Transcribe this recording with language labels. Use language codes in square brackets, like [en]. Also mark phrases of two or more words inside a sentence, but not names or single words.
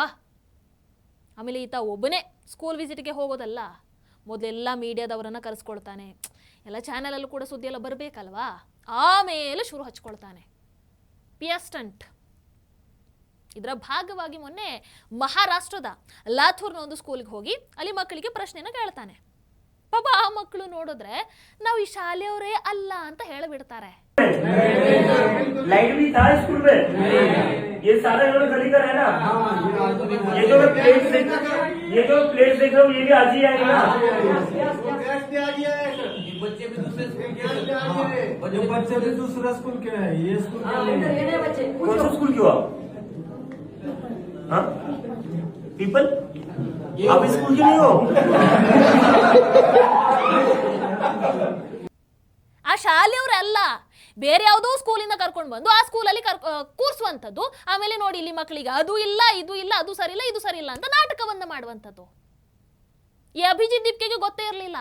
[kn] ಆಮೇಲೆ ಈತ ಒಬ್ಬನೇ ಸ್ಕೂಲ್ ವಿಸಿಟ್ಗೆ ಹೋಗೋದಲ್ಲ, ಮೊದಲೆಲ್ಲ ಮೀಡಿಯಾದವರನ್ನ ಕರೆಸ್ಕೊಳ್ತಾನೆ, ಎಲ್ಲ ಚಾನೆಲಲ್ಲೂ ಕೂಡ ಸುದ್ದಿ ಎಲ್ಲ ಬರಬೇಕಲ್ವಾ, ಆಮೇಲೆ ಶುರು ಹಚ್ಕೊಳ್ತಾನೆ [en] PR stunt. [kn] ಇದರ ಭಾಗವಾಗಿ ಮೊನ್ನೆ ಮಹಾರಾಷ್ಟ್ರದ ಲಾಥೂರ್ನ ಒಂದು ಸ್ಕೂಲ್ಗೆ ಹೋಗಿ ಅಲ್ಲಿ ಮಕ್ಕಳಿಗೆ ಪ್ರಶ್ನೆನ ಕೇಳ್ತಾನೆ. ಪಾಪ ಆ ಮಕ್ಕಳು ನೋಡಿದ್ರೆ ನಾವು ಈ ಶಾಲೆಯವರೇ ಅಲ್ಲ ಅಂತ ಹೇಳಿಬಿಡ್ತಾರೆ. [hi] लाइट भी था स्कूल में, ये सारा इन्होंने गली का है ना। ये जो प्लेट देख रहा हूँ, ये भी आज ही आएगा ना। बच्चे भी दूसरा स्कूल के है, ये स्कूल कौन सा स्कूल क्यों आप? हाँ, पीपल, आप स्कूल के नहीं हो? [kn] ಆ ಶಾಲೆಯವರಲ್ಲ, ಬೇರೆ ಯಾವುದೋ ಸ್ಕೂಲಿಂದ ಕರ್ಕೊಂಡು ಬಂದು ಆ ಸ್ಕೂಲಲ್ಲಿ ಕೂರಿಸುವಂಥದ್ದು. ಆಮೇಲೆ ನೋಡಿ, ಇಲ್ಲಿ ಮಕ್ಕಳಿಗೆ ಅದು ಇಲ್ಲ, ಇದು ಇಲ್ಲ, ಅದು ಸರಿ ಇಲ್ಲ, ಇದು ಸರಿ ಇಲ್ಲ ಅಂತ ನಾಟಕವನ್ನ ಮಾಡುವಂಥದ್ದು. ಈ ಅಭಿಜಿತ್ ದೀಪ್ಕೆಗೆ ಗೊತ್ತೇ ಇರಲಿಲ್ಲ.